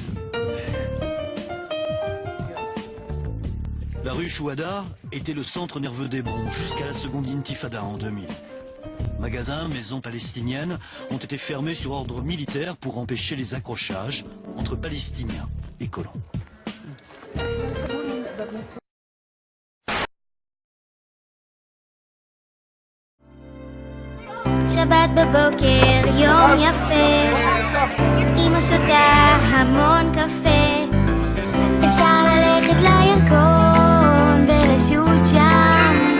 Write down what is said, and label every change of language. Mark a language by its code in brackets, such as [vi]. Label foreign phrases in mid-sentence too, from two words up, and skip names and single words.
[fr] La rue Chouada était le centre nerveux d'Hébron jusqu'à la seconde intifada en 2000. Magasins, maisons palestiniennes ont été fermés sur ordre militaire pour empêcher les accrochages entre Palestiniens et colons. [he] שבת בבוקר, יום יפה, אמא שותה המון קפה, אפשר ללכת לירקון ברשות שם,